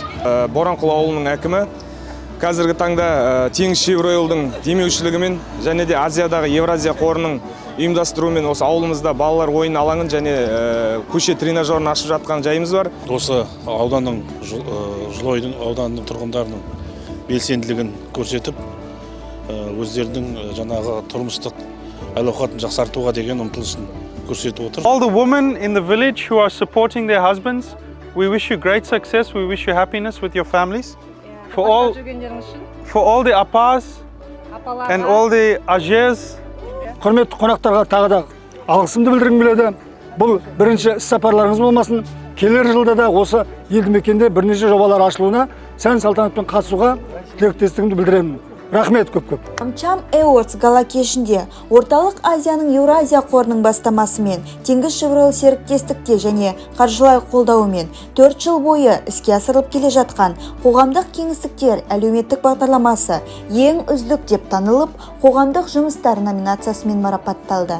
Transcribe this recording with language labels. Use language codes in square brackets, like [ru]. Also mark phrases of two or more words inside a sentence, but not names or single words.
[kk] Боранқұл ауылының әкімі қазіргі таңда Теңізшевройлдың демеушілігімен және де Азиядағы Евразия қорының ұйымдастыруымен осы ауылымызда балалар ойын алаңын және көше тренажерін ашып жатқан жайымыз бар. Осы ауданның, Жылойдың ауданының тұрғындарының белсенділігін көрсетіп, өздерінің жаңағы тұрмыстық әл-ауқатын жақсартуға деген ұмтылысын көрсетіп отыр. [en] All the women in the village who are supporting their husbands, we wish you great success, we wish you happiness with your families. For all the appas and all the ajers. [kk] Құрметті қонақтарға тағы да алғысымды білдіргім келеді. Бұл бірінші іс-сапарларыңыз болмасын. Келер жылда да осы елді мекенде бірнеше жобалар ашылуына сән салтанатпен қатысуға тілектестігімді білдіремін. Рахмет көп-көп. Амчам Awards гала кешінде Орталық Азияның Еуразия қорының бастамасымен, Теңізшевройл серіктестікте және қаржылай қолдауымен 4 жыл бойы іске асырылып келе жатқан қоғамдық кеңістіктер әлеуметтік бағдарламасы ең үздік деп танылып, қоғамдық жұмыстар номинациясымен марапатталды.